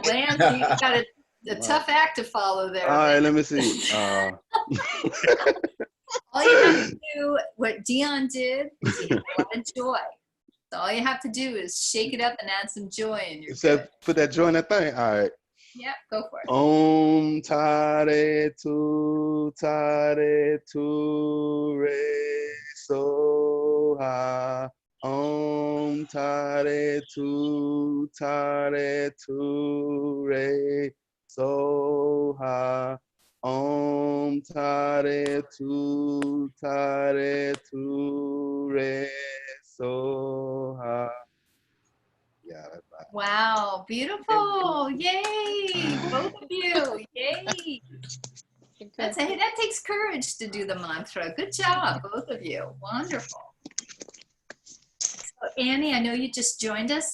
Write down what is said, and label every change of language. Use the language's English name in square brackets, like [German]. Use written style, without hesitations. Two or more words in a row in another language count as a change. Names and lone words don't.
[English] Lance, you got a tough act to follow there. All right, let me see. All you have to do, what Dion did, is you have a lot of joy. So all you have to do is shake it up and add some joy and you're good. Put that joy in that thing. All right. Yep, go for it. [Sanskrit] Om tare tu re so ha. Om tare tu re so ha. Om tare tu re so ha. [English] Yeah, that's right. Wow, beautiful. Yay, both of you. Yay. That takes courage to do the mantra. Good job, both of you. Wonderful. So Annie, I know you just joined us.